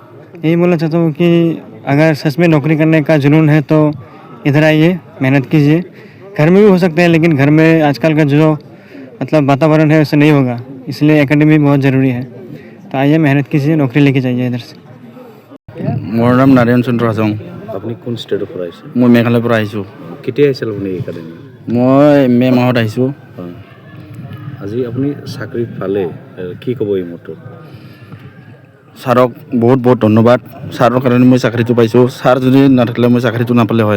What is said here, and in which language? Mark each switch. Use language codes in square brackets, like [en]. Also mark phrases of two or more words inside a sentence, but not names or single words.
[hi] यही बोलना चाहता हूँ कि अगर सच में नौकरी करने का जुनून है तो इधर आइए मेहनत कीजिए घर में भी हो सकते हैं लेकिन घर में आजकल का जो मतलब वातावरण है उससे नहीं होगा इसलिए एकेडमी बहुत ज़रूरी है तो आइए मेहनत कीजिए नौकरी लेके जाइए इधर से [as] মোৰ নাম নাৰায়ণ চন্দ্ৰ হাজং আপুনি কোন ষ্টেটৰ পৰা আহিছে মই মেঘালয়ৰ পৰা আহিছোঁ কেতিয়া আহিছিল আপুনি একাডেমি মই মে' মাহত আহিছোঁ আজি আপুনি চাকৰি পালে কি ক'ব এই মুহূৰ্তত ছাৰক বহুত বহুত ধন্যবাদ ছাৰৰ কাৰণে মই চাকৰিটো পাইছোঁ ছাৰ যদি নাথাকিলে মই চাকৰিটো নাপালে হয়